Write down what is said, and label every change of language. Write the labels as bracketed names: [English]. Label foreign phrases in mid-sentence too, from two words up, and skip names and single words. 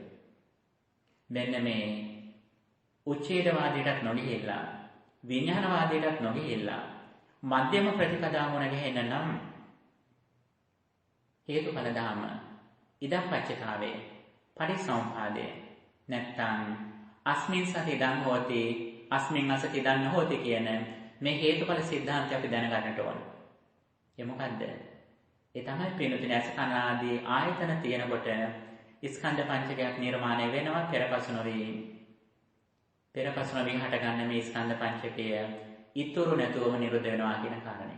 [Sinhala] මෙන්න මේ උච්ඡේදවාදයටත් නොගිහිල්ලා විඥානවාදයටත් නොගිහිල්ලා මධ්‍යම ප්‍රතිපදාව වුණ ගෙහෙන්න නම් හේතුඵල ධාම ඉදප්පච්චතාවේ පරිසම්පාදේ නැත්තම් [Pali] අස්මින් සති ඉදං හෝති අස්මින් අසති ඉදං නොහෝති [Sinhala] කියන මේ හේතුඵල સિદ્ધාන්තය අපි දැනගන්නට ඕන. ඒ මොකද්ද? ඒ තමයි පින්නතුනි ඇස කන ආදී ආයතන තියෙනකොට ස්කන්ධ පංචකයක් නිර්මාණය වෙනවා පෙරපසු නොවේ. පෙරපසු නොවී හටගන්න මේ ස්කන්ධ පංචකය ඉතුරු නැතුවම නිරුද්ධ වෙනවා කියන කාරණේ.